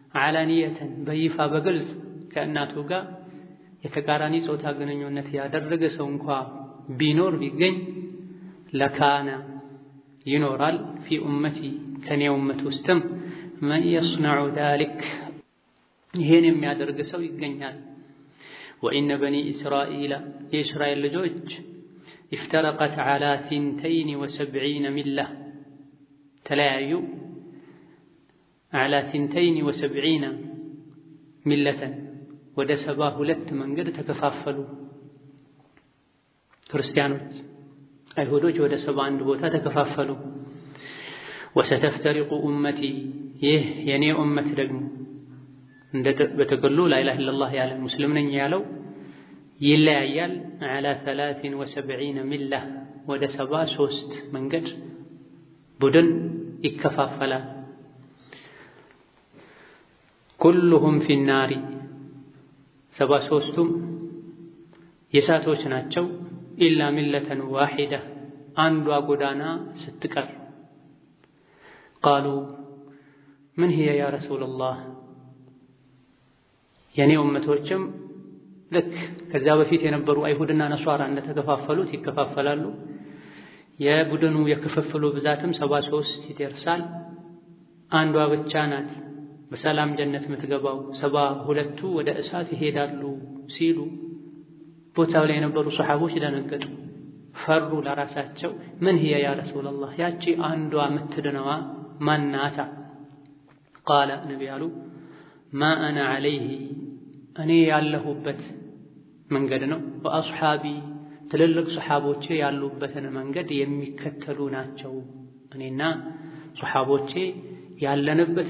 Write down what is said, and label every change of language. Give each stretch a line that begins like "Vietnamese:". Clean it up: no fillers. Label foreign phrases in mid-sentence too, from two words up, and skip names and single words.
Amharic: ዓላንየተን በይፋ በግልጽ ከእናቱ ጋር የተቃራኒ ጾታ ግንኙነት ያደረገ ሰው እንኳ ቢኖር ቢገኝ ለካነ ይኖራል
Arabic: في أمتي
Amharic: ከኔ ኡመት ውስጥም
Arabic: من يصنع ذلك
Amharic: ይሄን የሚያደርግ ሰው ይገኛል።
Arabic: وإن بني إسرائيل
Amharic: የእስራኤል ልጆች
Arabic: افترقت على 72 ملة
Amharic: ተለያዩ
Arabic: على 72 ملة
Amharic: ወደ 72 መንገድ ተከፋፈሉ። ክርስቲያኖች አይሁዶች ወደ 71 ቦታ ተከፋፈሉ።
Arabic: وستفترق أمتي
Amharic: ይህ የኔ ኡመት ደግሞ በተገሉ ላ ኢላሃ ኢለላህ ያለ ሙስሊም ነኝ ያለው ይለያያል።
Arabic: على 73 ملة
Amharic: ወደ 73 መንገድ ቡድን ይከፋፈላል።
Arabic: كلهم في النار
Amharic: 73ቱም የሳቶች ናቸው።
Arabic: إلا ملة واحدة
Amharic: አንዷ ጎዳና ስትቀር
Arabic: قالوا من هي يا رسول الله
Amharic: የኔ ኡመቶችም ልክ ከዛ በፊት የነበሩ አይሁድና ነሷራ እንደተከፋፈሉት ይከፋፈላሉ። የቡድኑ የክፍፍሉ ብዛትም 73 ይደርሳል። አንዷ ብቻ ናት በሰላም ጀነት የምትገባው፣ 72ቱ ወደ እሳት ይሄዳሉ ሲሉ ቦታው ላይ የነበሩ ሰሃቦች ደነገጡ፣ ፈሩ ለራሳቸው። ምን
Arabic: هي يا رسول الله
Amharic: ያቺ አንዷ የምትድነዋ ማናታ?
Arabic: قال النبي
Amharic: አሉ
Arabic: ما أنا عليه
Amharic: እኔ ያለሁበት መንገድ ነው። ወአስሓቢ ትልልቅ ሰሓቦቼ ያሉበትን መንገድ የሚከተሉ ናቸው። እኔና ሰሓቦቼ ያለንበት